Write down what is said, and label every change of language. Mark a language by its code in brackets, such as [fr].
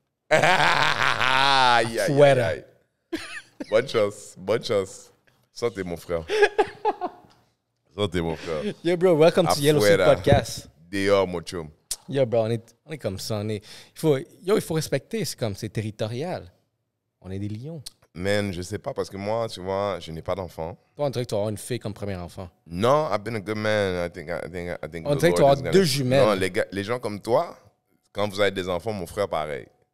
[fr] Aïe, aïe, aïe. Bonne chance. Santé, mon frère. Santé, mon frère. [en] Yo, bro, welcome to Yellow Suit Podcast. [fr] Dehors, mon chum. Yo, bro, on est comme ça. Il faut respecter, c'est territorial. On est des lions. Man, je sais pas, parce que moi, tu vois, je n'ai pas d'enfant. Toi, on dirait que tu vas avoir une fille comme premier enfant. [en] Non, I've been a good man. I think [fr] on dirait que tu vas avoir 2 jumelles. Non, les gens comme toi, quand vous avez des enfants, mon frère, pareil.